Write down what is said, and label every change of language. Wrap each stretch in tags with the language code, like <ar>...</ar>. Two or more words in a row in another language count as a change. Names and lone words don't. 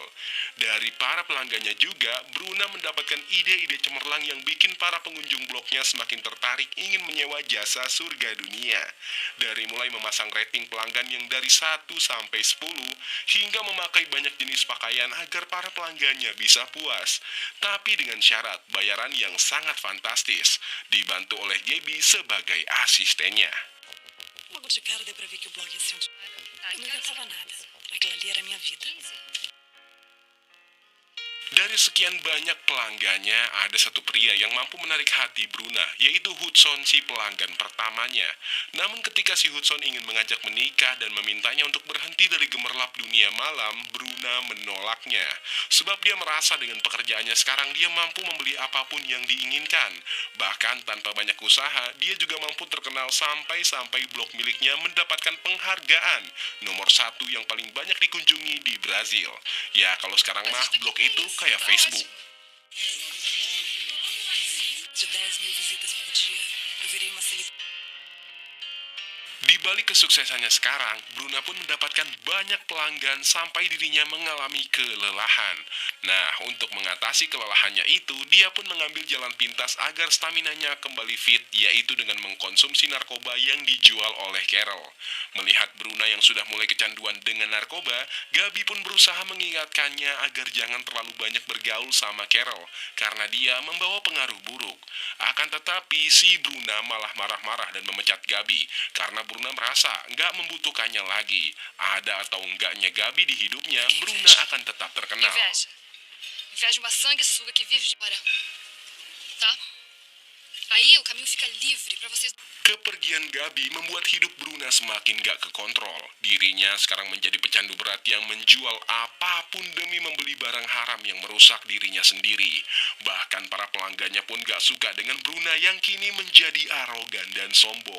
<id>Dari para pelanggannya juga, Bruna mendapatkan ide-ide cemerlang yang bikin para pengunjung blognya semakin tertarik ingin menyewa jasa surga dunia. Dari mulai memasang rating pelanggan yang dari 1 sampai 10, hingga memakai banyak jenis pakaian agar para pelanggannya bisa puas, tapi dengan syarat bayaran yang sangat fantastis, dibantu oleh Gaby sebagai asistennya.</id> <pt>Logo de cara deu pra ver que o blog ia ser Eu não inventava nada. Aquilo ali era a minha vida.</pt> <id>Dari sekian banyak pelanggannya, ada satu pria yang mampu menarik hati Bruna, yaitu Hudson, si pelanggan pertamanya. Namun ketika si Hudson ingin mengajak menikah dan memintanya untuk berhenti dari gemerlap dunia malam, Bruna menolaknya. Sebab dia merasa dengan pekerjaannya sekarang dia mampu membeli apapun yang diinginkan. Bahkan tanpa banyak usaha, dia juga mampu terkenal sampai blog miliknya mendapatkan penghargaan nomor 1 yang paling banyak dikunjungi di Brazil. Ya kalau sekarang mah blog itu kayak Facebook.</id> <pt>De 10.000 visitas por dia, eu virei uma celebridade.</pt> <id>Di balik kesuksesannya sekarang, Bruna pun mendapatkan banyak pelanggan sampai dirinya mengalami kelelahan. Nah, untuk mengatasi kelelahannya itu, dia pun mengambil jalan pintas agar staminanya kembali fit, yaitu dengan mengkonsumsi narkoba yang dijual oleh Carol. Melihat Bruna yang sudah mulai kecanduan dengan narkoba, Gabi pun berusaha mengingatkannya agar jangan terlalu banyak bergaul sama Carol, karena dia membawa pengaruh buruk. Akan tetapi, si Bruna malah marah-marah dan memecat Gabi, karena Bruna merasa nggak membutuhkannya lagi. Ada atau enggaknya Gabi di hidupnya, Bruna akan tetap terkenal.</id> <pt>inveja. Inveja uma sanguessuga que vive de fora. Tá? Aí o caminho fica livre pra vocês.</pt> <id>Kepergian Gabi membuat hidup Bruna semakin gak kekontrol. Dirinya sekarang menjadi pecandu berat yang menjual apapun demi membeli barang haram yang merusak dirinya sendiri. Bahkan para pelanggannya pun gak suka dengan Bruna yang kini menjadi arogan dan sombong.</id>